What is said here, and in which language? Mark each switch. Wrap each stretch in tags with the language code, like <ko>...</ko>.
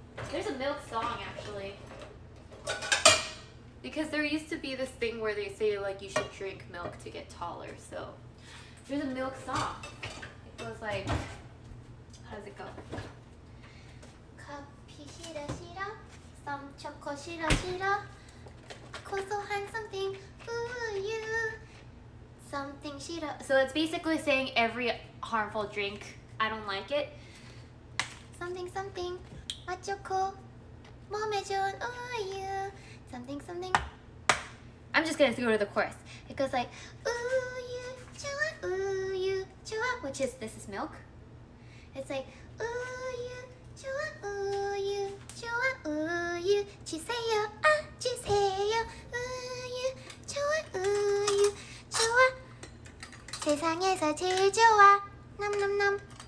<en>There's a milk song actually. Because there used to be this thing where they say like you should drink milk to get taller. So there's a milk song. It goes like, how does it go?</en> <ko>커피 싫어 싫어, 썸초코 싫어 싫어, 고소한</ko> <en>something</en> <ko>우유, something 싫어.</ko> <en>So it's basically saying every harmful drink, I don't like it. Something something,</en> <ko>맛좋고 몸에 좋은 우유.</ko> <en>Something, something. I'm just gonna go to the chorus. It goes like,</en> <ko>uyu, chua, uyu, chua,</ko> <en>which is, this is milk. It's like,</en> <ko>uyu, chua, uyu, chua, uyu, 주세요, 아, 주세요, 우유, 좋아, 우유, 좋아. 세상에서 제일 좋아, 남남남.</ko>